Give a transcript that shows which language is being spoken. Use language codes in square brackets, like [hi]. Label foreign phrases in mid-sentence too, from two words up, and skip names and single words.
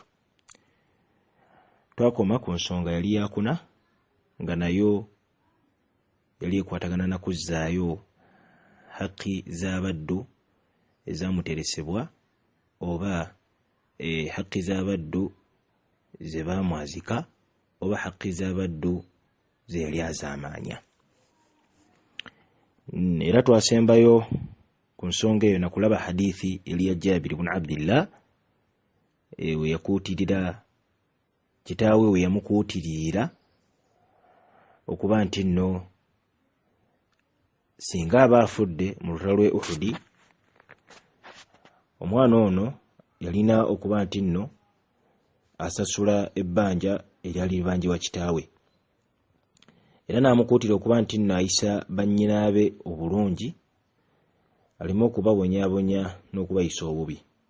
[lg] Twakoma ku nsonga yali yakuna nga nayo yali ekwatagana na kuzzaayo haqqi z'abaddu ezamuteresebwa oba haqqi z'abaddu ze baamwazika oba haqqi z'abaddu ze yali azaamaanya. Era twasembayo ku nsonga eyo nakulaba hadithi eri ya Jabir ibn Abdillah we yakuutirira kitaawe we yamukuutirira okuba nti nno singa aba afudde mu lutalo lw'e Uhudi, omwana ono yalina okuba nti nno asasula ebbanja eryali libanjibwa kitaawe, era n'amukuutira okuba nti nno ayisa bannyinaabe obulungi, aleme okubabonyaabonya n'okubayisa obubi.